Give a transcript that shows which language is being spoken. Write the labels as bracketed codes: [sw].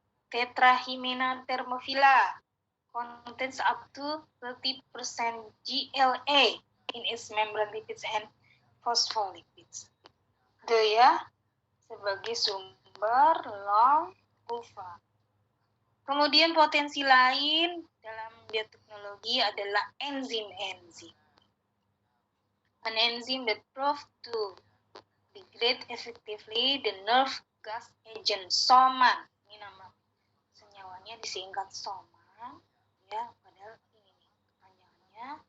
[en] Tetrahymena thermophila contains up to 30% GLA in its membrane lipids and phospholipids. [id] Itu ya, sebagai sumber long PUFA. Kemudian potensi lain dalam bioteknologi adalah enzim-enzim. [en] An enzyme that proved to degrade effectively the nerve gas agent soman. [id] Ini nama senyawanya disingkat soman, ya, padahal ini nih panjangnya.